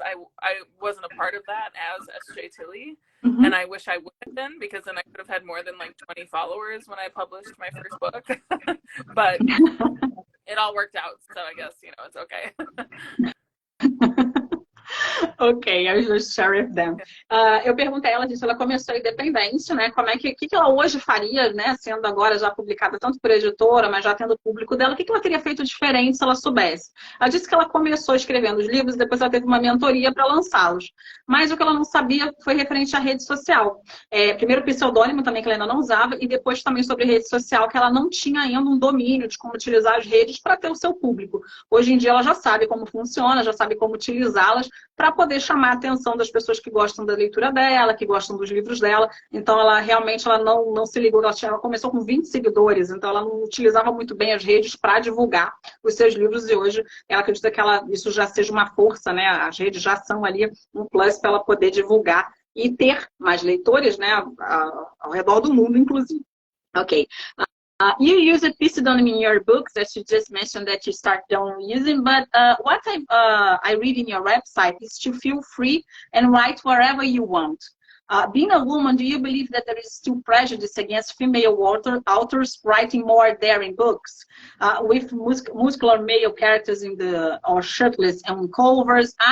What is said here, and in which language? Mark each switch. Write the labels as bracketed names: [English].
[English] I wasn't a part of that as S.J. Tilly, and I wish I would have been, because then I could have had more than like 20 followers when I published my first book. But it all worked out, so I guess, you know, it's okay. Ok, I just share with them. [Portuguese] Eu perguntei a ela disso, ela começou independente, né? Como é que ela hoje faria, né? Sendo agora já publicada tanto por editora, mas já tendo o público dela, o que ela teria feito diferente se ela soubesse? Ela disse que ela começou escrevendo os livros, depois ela teve uma mentoria para lançá-los. Mas o que ela não sabia foi referente à rede social. Primeiro o pseudônimo também, que ela ainda não usava, e depois também sobre rede social, que ela não tinha ainda um domínio de como utilizar as redes para ter o seu público. Hoje em dia ela já sabe como funciona, já sabe como utilizá-las para poder chamar a atenção das pessoas que gostam da leitura dela, que gostam dos livros dela. Então, ela realmente não se ligou. Ela começou com 20 seguidores, então ela não utilizava muito bem as redes para divulgar os seus livros. E hoje, ela acredita que isso já seja uma força, né? As redes já são ali um plus para ela poder divulgar e ter mais leitores, né? Ao redor do mundo, inclusive. Ok. [English] You use a pseudonym in your books that you just mentioned that you start down using, but what I read in your website is to feel free and write wherever you want. Being a woman, do you believe that there is still prejudice against female authors writing more daring books with muscular male characters or shirtless on covers?